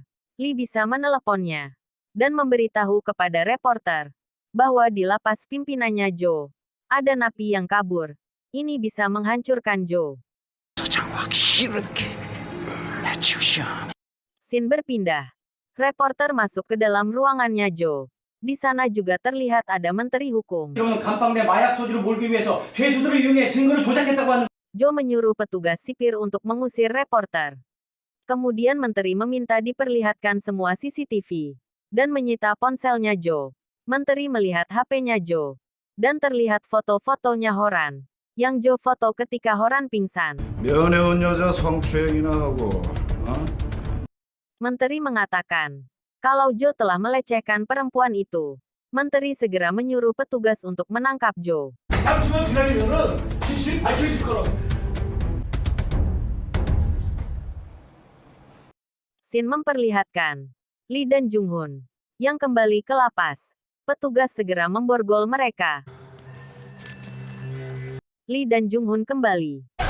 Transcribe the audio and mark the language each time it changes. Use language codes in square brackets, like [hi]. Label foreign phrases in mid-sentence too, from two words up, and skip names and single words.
[id] Lee bisa meneleponnya dan memberitahu kepada reporter bahwa di lapas pimpinannya Jo ada napi yang kabur. Ini bisa menghancurkan Jo. Sin berpindah. Reporter masuk ke dalam ruangannya Jo. Di sana juga terlihat ada Menteri Hukum. [ko] 이러면 감방 내 마약 소지를 몰기 위해서 죄수들을 이용해 증거를 조작했다고 하는 [id] Jo menyuruh petugas sipir untuk mengusir reporter. Kemudian Menteri meminta diperlihatkan semua CCTV dan menyita ponselnya Jo. Menteri melihat HP-nya Jo dan terlihat foto-fotonya Horan yang Jo foto ketika Horan pingsan. [ko] 면회 온 여자 성추행이나 하고. [id] Menteri mengatakan kalau Jo telah melecehkan perempuan itu. Menteri segera menyuruh petugas untuk menangkap Jo. [ko] 잠시만 기다리면은 진실이 밝혀질 거라고. [id] Sin memperlihatkan Lee dan Jung Hun yang kembali ke lapas. Petugas segera memborgol mereka. Lee dan Jung Hun kembali.